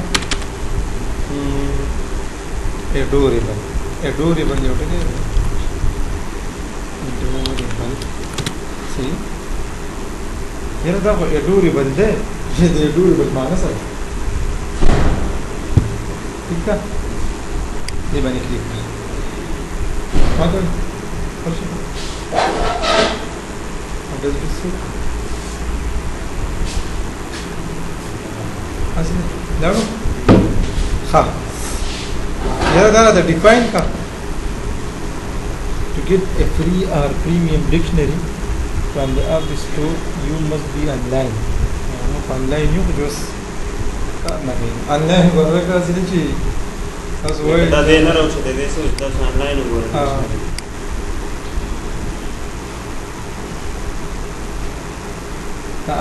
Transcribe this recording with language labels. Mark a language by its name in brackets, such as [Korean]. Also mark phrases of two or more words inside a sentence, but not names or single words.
[Pashto] adorable یو ټکی adorable صحیح یره دا خو adorable ده چې د adorable معنی سره [Urdu] ٹھیک ہے [Pashto] دې باندې کلیک کړئ ماته ورشي اګه څه اصلي لاړو ها یره دا د define کا [English] to get a free or premium dictionary from the app store you must be online online [Pashto] یو جوس نه online ورکه ځینې چې تاسو وایي دا دې نه راوچته دې څه تاسو آنلاین وګورئ دا